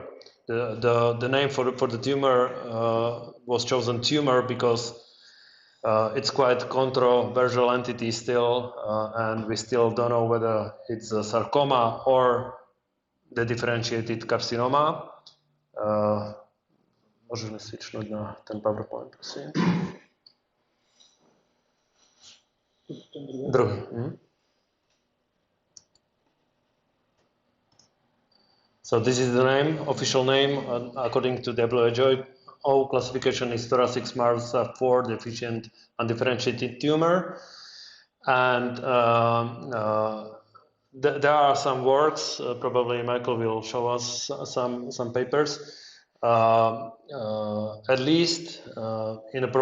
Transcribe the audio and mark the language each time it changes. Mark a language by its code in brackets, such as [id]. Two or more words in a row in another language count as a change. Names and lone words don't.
[en] The name for the tumor was chosen tumor because it's quite controversial entity still, and we still don't know whether it's a sarcoma or the differentiated carcinoma. [sk] Môžeme switchnúť na ten PowerPoint, prosím. Druhý. [en] So this is the name, official name, according to WHO classification is thoracic SMARTSA4 deficient undifferentiated tumor. And there are some works, probably Michael will show us some papers, at least in a